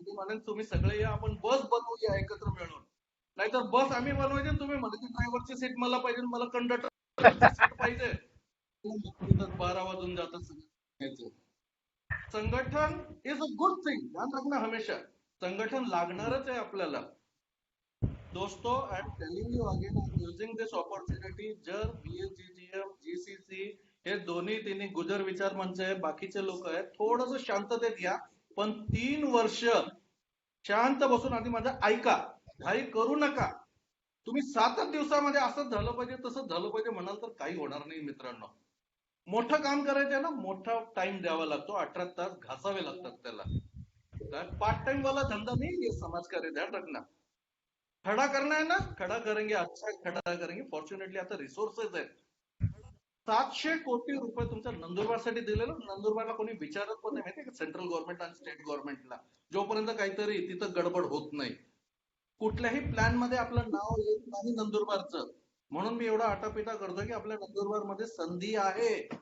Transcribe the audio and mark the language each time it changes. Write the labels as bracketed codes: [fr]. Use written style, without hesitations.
[mr] मी म्हणेन तुम्ही सगळे या, आपण बस बनवूया एकत्र मिळून. नाहीतर बस आम्ही बनवायचे, तुम्ही म्हणते ड्रायव्हरची सीट मला पाहिजे, मला कंडक्टरची सीट पाहिजे. 12 वाजून जातात. संघटन [en] is a good thing, [hi] ध्यान रखना हमेशा. [mr] संघटन लागणारच आहे आपल्याला. [en] दोस्तो, I am telling you again, I am using this opportunity. [mr] जर BSGGM, GCC हे दोन्ही तिन्ही गुजर विचार मंच आहे, बाकीचे लोक आहेत, थोडंसं शांततेत या. पण 3 वर्ष शांत बसून आधी माझं ऐका, घाई करू नका. तुम्ही 7 दिवसामध्ये असंच झालं पाहिजे तसंच झालं पाहिजे म्हणाल तर काही होणार नाही मित्रांनो. मोठं काम करायचं ना, मोठा टाइम द्यावा लागतो, 18 तास घासावे लागतात त्याला. [hi] काय पार्ट टाइम वाला धंदा नहीं ये समाजकार्य, ध्यान रखना. खड़ा करना है ना, खड़ा करेंगे, अच्छा खड़ा करेंगे. [mr] फॉर्च्युनेटली आता रिसोर्सेस आहेत. 700 कोटी रुपये तुमच्या नंदुरबारसाठी दिलेलं. नंदुरबारला कोणी विचारत पण नाही माहितीये का, सेंट्रल गव्हर्नमेंट आणि स्टेट गव्हर्नमेंटला, जोपर्यंत काहीतरी तिथं गडबड होत नाही. कुठल्याही प्लॅन मध्ये आपलं नाव येत नाही नंदुरबारचं. म्हणून मी एवढा आटापिटा करतो की आपल्या नंदुरबारमध्ये संधी आहे.